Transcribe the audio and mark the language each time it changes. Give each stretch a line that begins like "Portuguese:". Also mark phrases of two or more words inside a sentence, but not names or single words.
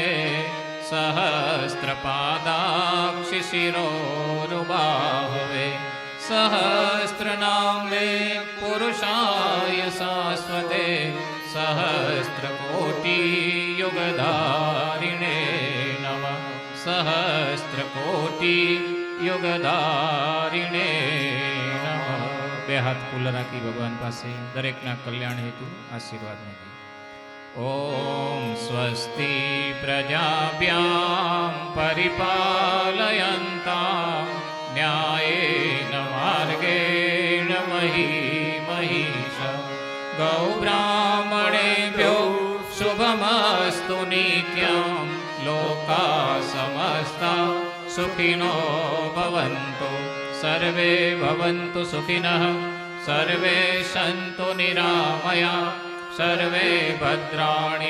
Sanskrit: सहस्रपादाक्षिशिरोरुबाहवे सहस्रनाम्ने पुरुषाय शाश्वते सहस्रकोटियुगधारिणे नमः सहस्रकोटियुगधारिणे नमः
Gujarati: બે હાથ ખુલ્લા રાખી ભગવાન પાસે દરેકના કલ્યાણ હેતુ આશીર્વાદ માંગી
Sanskrit: ॐ स्वस्ति प्रजाभ्यां परिपालयन्तां न्यायेन मार्गेण महिषा गौब्राह्मणेभ्यो शुभमस्तु नित्यं लोकाः समस्ता सुखिनो भवन्तु सर्वे भवन्तु सुखिनः सर्वे सन्तु निरामया सर्वे भद्राणि